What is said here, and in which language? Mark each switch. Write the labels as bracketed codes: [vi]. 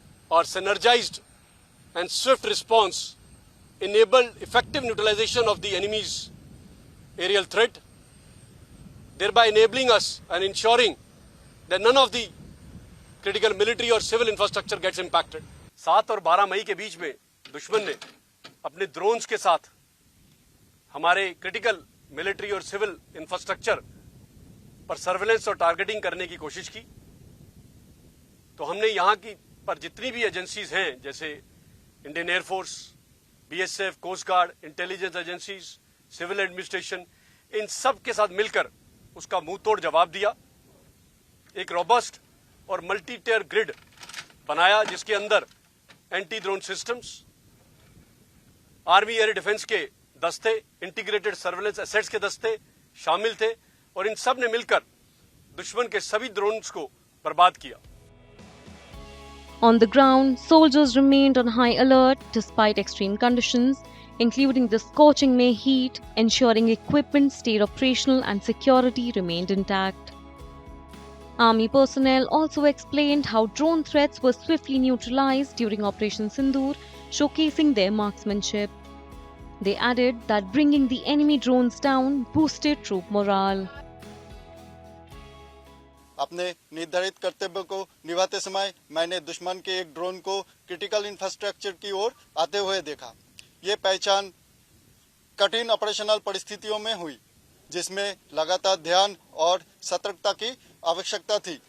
[en] Our synergized and swift response enabled effective neutralization of the enemy's aerial threat, thereby enabling us and ensuring that none of the critical military or civil infrastructure gets impacted. [hi] 7 और 12 मई के बीच में दुश्मन ने अपने drones के साथ हमारे critical military और सिविल इंफ्रास्ट्रक्चर पर सर्वेलेंस और टारगेटिंग करने की कोशिश की। तो हमने यहाँ की पर जितनी भी एजेंसीज हैं, जैसे Indian air force, BSF, coast guard, intelligence agencies, civil administration, इन सब के साथ मिलकर उसका मुंह तोड़ जवाब दिया। एक रोबस्ट और मल्टी टियर ग्रिड बनाया जिसके अंदर anti drone systems, army air defence के दस्ते, इंटीग्रेटेड सर्वेलेंस एसेट्स के दस्ते शामिल थे और इन सब ने मिलकर दुश्मन के सभी ड्रोन्स को बर्बाद किया। [en] On the ground, soldiers remained on high alert despite extreme conditions, including the scorching May heat, ensuring equipment stayed operational and security remained intact. Army personnel also explained how drone threats were swiftly neutralized during Operation Sindoor, showcasing their marksmanship. They added that bringing the enemy drones down boosted troop morale. [hi] अपने निर्धारित कर्तव्य को निभाते समय मैंने दुश्मन के एक ड्रोन को क्रिटिकल इंफ्रास्ट्रक्चर की ओर आते हुए देखा। ये पहचान कठिन ऑपरेशनल परिस्थितियों में हुई, जिसमें लगातार ध्यान और सतर्कता की आवश्यकता थी।